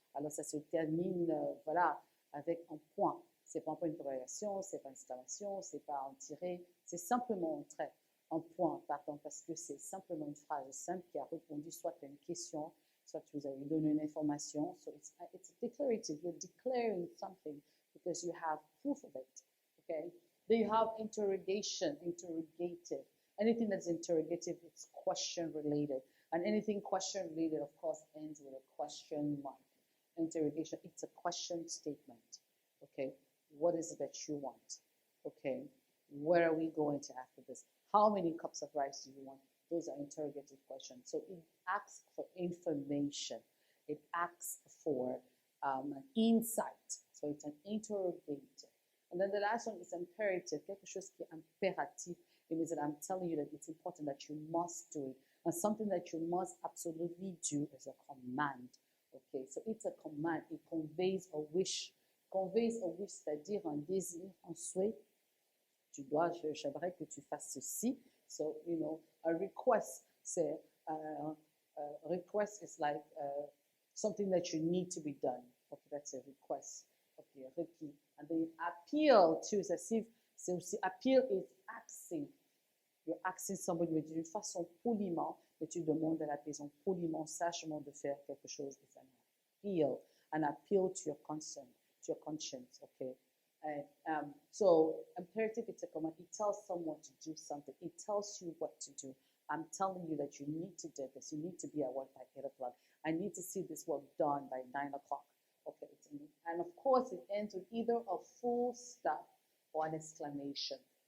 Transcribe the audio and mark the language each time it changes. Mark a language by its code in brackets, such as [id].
[fr] Alors, ça se termine, avec un point. C'est pas un point d'interrogation, c'est pas une exclamation, c'est pas un tiret, c'est simplement un trait, un point, pardon, parce que c'est simplement une phrase simple qui a répondu soit à une question, soit vous avez donné une information. [en] So it's declarative. You're declaring something because you have proof of it. Okay. Then you have interrogation, interrogative. Anything that's interrogative, it's question related, and anything question related, of course, ends with a question mark. Interrogation, it's a question statement. Okay, what is it that you want? Okay, where are we going to after this? How many cups of rice do you want? Those are interrogative questions. So it asks for information. It asks for an insight. So it's an interrogative. And then the last one is imperative. [fr] Quelque chose qui est impératif. [en] It means that I'm telling you that it's important that you must do it. And something that you must absolutely do is a command. Okay, so it's a command. It conveys a wish. Conveys a wish, [fr] c'est-à-dire un désir, un souhait. J'aimerais que tu fasses ceci. [en] So, a request, c'est, request is like something that you need to be done. Okay, that's a request. Okay, requis. And then appeal to, [fr] c'est aussi, [en] appeal is asking. You're asking somebody, [fr] mais d'une façon poliment, et tu demandes à la personne poliment, sagement de faire quelque chose. [en] It's an appeal to your conscience, okay? And so imperative, it's a command. It tells someone to do something. It tells you what to do. I'm telling you that you need to do this. You need to be at work by 8 o'clock. I need to see this work done by 9 o'clock. Okay, and of course it ends with either a full stop or an exclamation.